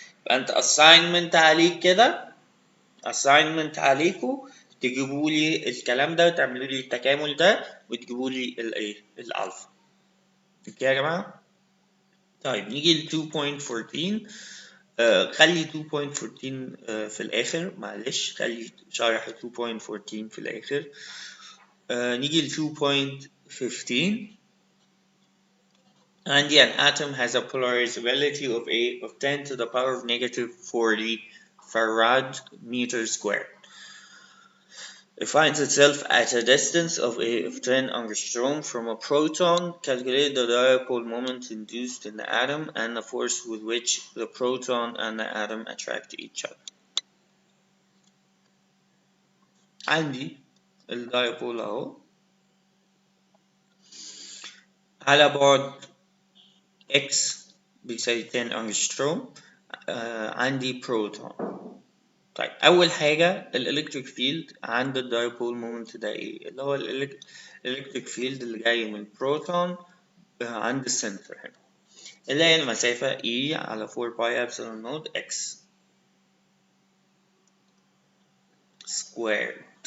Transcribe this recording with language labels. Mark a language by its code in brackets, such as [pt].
[ar] فانت assignment عليك كده، assignment عليكم تجيبوا لي الكلام ده وتعملوا لي التكامل ده وتجيبوا لي الايه؟ الالفا. اوكي يا جماعه. طيب نيجي ل 2.14. خلي 2.14 في الآخر، معلش خلي شرح 2.14 في الآخر. نيجي ل 2.15. عندي [en] an atom has a polarizability of 10 to the power of negative 40 farad meter squared. It finds itself at a distance of 10 angstrom from a proton. Calculate the dipole moment induced in the atom and the force with which the proton and the atom attract each other. [ar] عندي الدايبول اهو على بعد x بيساوي 10 أنجستروم. عندي بروتون. طيب أول حاجة الإلكتريك فيلد عند الدايبول مومنت ده إيه؟ اللي هو الإلكتريك فيلد اللي جاي من البروتون عند السنتر هنا، اللي هي المسافة E على 4 باي إبسلون نوت x سكوير.